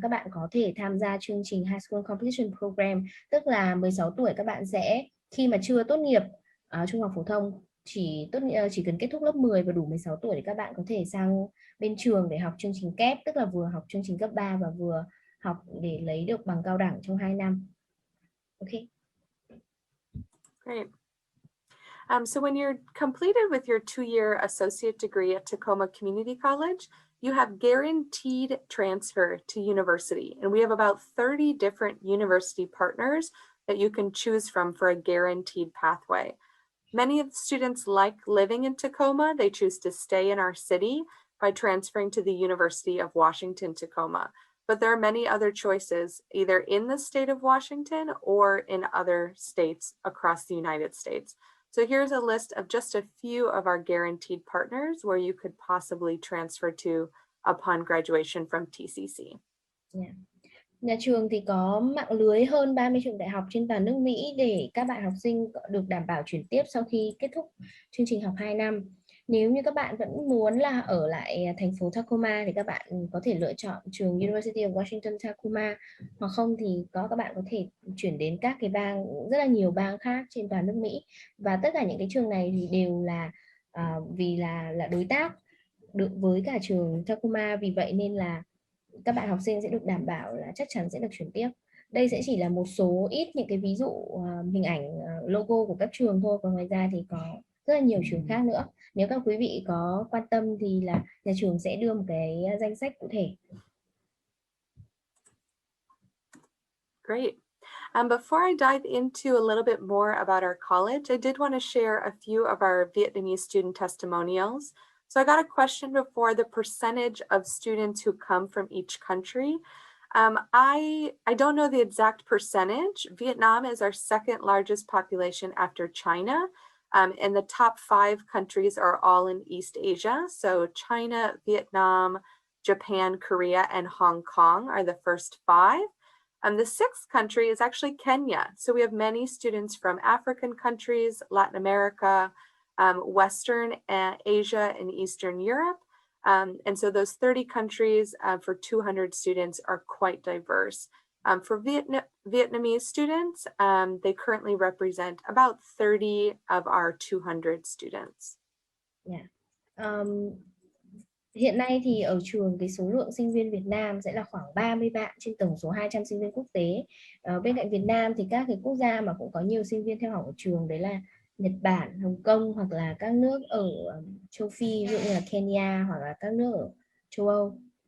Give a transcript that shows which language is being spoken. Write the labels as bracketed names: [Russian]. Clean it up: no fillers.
[Vietnamese] Các bạn có thể tham gia chương trình High School Completion Program, tức là 16 tuổi các bạn sẽ, khi mà chưa tốt nghiệp trung học phổ thông, chỉ cần kết thúc lớp 10 và đủ 16 tuổi thì các bạn có thể sang bên trường để học chương trình kép, tức là vừa học chương trình cấp 3 và vừa học để lấy được bằng cao đẳng trong 2 năm. Okay. Great. [English] So when you're completed with your 2-year associate degree at Tacoma Community College, you have guaranteed transfer to university. And we have about 30 different university partners that you can choose from for a guaranteed pathway. Many of the students like living in Tacoma. They choose to stay in our city by transferring to the University of Washington, Tacoma. But there are many other choices, either in the state of Washington or in other states across the United States. So here's a list of just a few of our guaranteed partners where you could possibly transfer to upon graduation from TCC. Yeah. [Vietnamese] Nhà trường thì có mạng lưới hơn 30 trường đại học trên toàn nước Mỹ để các bạn học sinh được đảm bảo chuyển tiếp sau khi kết thúc chương trình học 2 năm. Nếu như các bạn vẫn muốn là ở lại thành phố Tacoma thì các bạn có thể lựa chọn trường University of Washington Tacoma, hoặc không thì các bạn có thể chuyển đến các cái bang, rất là nhiều bang khác trên toàn nước Mỹ. Và tất cả những cái trường này thì đều là vì là đối tác được với cả trường Tacoma, vì vậy nên là các bạn học sinh sẽ được đảm bảo là chắc chắn sẽ được chuyển tiếp. Đây sẽ chỉ là một số ít những cái ví dụ hình ảnh logo của các trường thôi, còn ngoài ra thì có rất là nhiều trường khác nữa. Nếu các quý vị có quan tâm thì là nhà trường sẽ đưa một cái danh sách cụ thể. Great. [English] Before I dive into a little bit more about our college, I did want to share a few of our Vietnamese student testimonials. So I got a question before, the percentage of students who come from each country. I don't know the exact percentage. Vietnam is our second largest population after China. And the top 5 countries are all in East Asia. So China, Vietnam, Japan, Korea, and Hong Kong are the first 5. The 6th country is actually Kenya. So we have many students from African countries, Latin America, Western Asia, and Eastern Europe. And so those 30 countries for 200 students are quite diverse. For Vietnamese students, they currently represent about 30 of our 200 students. Yeah. [Vietnamese] Hiện nay thì ở trường cái số lượng sinh viên Việt Nam sẽ là khoảng 30 bạn trên tổng số 200 sinh viên quốc tế. Bên cạnh Việt Nam thì các cái quốc gia mà cũng có nhiều sinh viên theo học ở trường đấy là Nhật Bản, Hồng Kông, hoặc là các nước ở châu Phi, ví dụ như là Kenya, hoặc là các nước ở châu Âu.